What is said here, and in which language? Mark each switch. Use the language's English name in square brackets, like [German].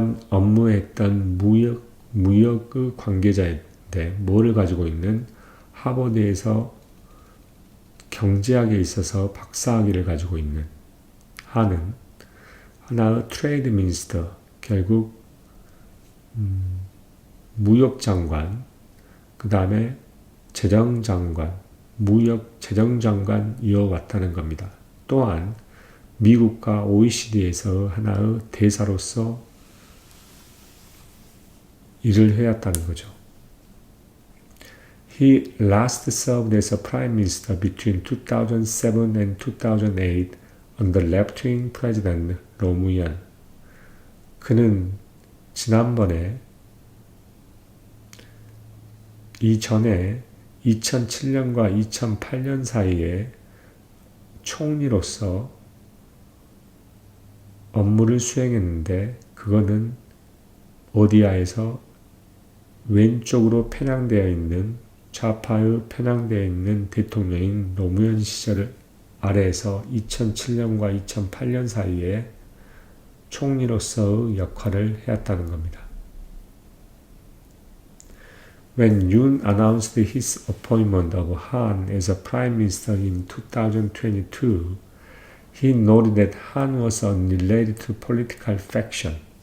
[Korean] 업무했던 무역의 관계자인데 뭐를 가지고 있는 하버드에서 경제학에 있어서 박사학위를 가지고 있는 한은 하나의 트레이드 미니스터, 결국 무역장관, 그 다음에 재정장관, 재정장관 이어왔다는 겁니다. 또한 미국과 OECD에서 하나의 대사로서 일을 해왔다는 거죠. [English] He last served as a prime minister between 2007 and 2008 under left-wing president 노무현. [Korean] 그는 지난번에 이전에 2007년과 2008년 사이에 총리로서 업무를 수행했는데 그거는 어디아에서 왼쪽으로 편향되어 있는 좌파의 편향되어 있는 대통령인 노무현 시절 아래에서 2007년과 2008년 사이에 총리로서의 역할을 해왔다는 겁니다. [English] When Yoon announced his appointment of Han as a prime minister in 2022, he noted that Han was unrelated to political faction.